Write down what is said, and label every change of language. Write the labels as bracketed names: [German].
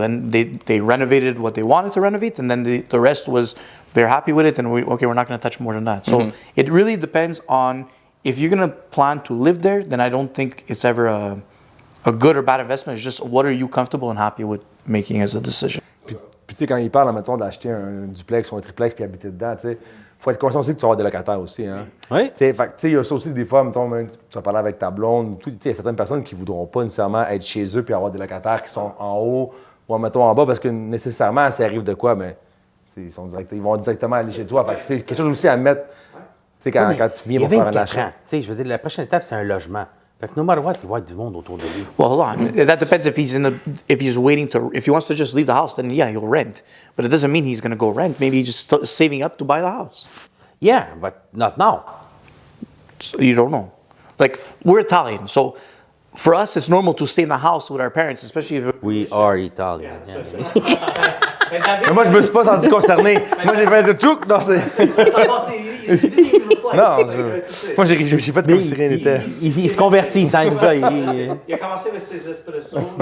[English] And they renovated what they wanted to renovate, and then the rest was they're happy with it, and we're not going to touch more than that. So it really depends on if you're going to plan to live there, then I don't think it's ever a good or bad investment. It's just what are you comfortable and happy with making as a decision. [French] Puis tu sais, quand ils parlent, mettons, d'acheter un duplex ou un triplex puis habiter dedans, tu sais, faut être conscient aussi que tu vas avoir des locataires aussi, hein. Oui. Tu sais, fait que, tu sais, il y a ça aussi des fois, mettons, même, tu vas parler avec ta blonde, tu sais, il y a certaines personnes qui voudront pas nécessairement être chez eux puis avoir des locataires qui sont en haut ou, mettons, en bas parce que nécessairement, ça arrive de quoi, mais ils vont directement aller chez toi. Fait que c'est quelque chose aussi à mettre, tu sais, quand tu viens pour faire un achat. Tu sais, je veux dire, la prochaine étape, c'est un logement. Fait que [English] no matter what, [French] il va y avoir du monde autour de lui. [English] Well, hold on. That depends if if he wants to just leave the house, then yeah, he'll rent. But it doesn't mean he's going to go rent. Maybe he's just saving up to buy the house. Yeah, but not now. So you don't know. Like, we're Italian, so for us, it's normal to stay in the house with our parents, especially if We are Italian. [French] Mais David, Mais moi, je me suis pas senti concerné. Moi, j'ai fait le truc. Non, c'est. ça passe, il [English] didn't even reflect. [French] Non, C'est- moi, j'ai fait comme si rien n'était. Il se convertit, ça, ça. Il a commencé avec ses espressos.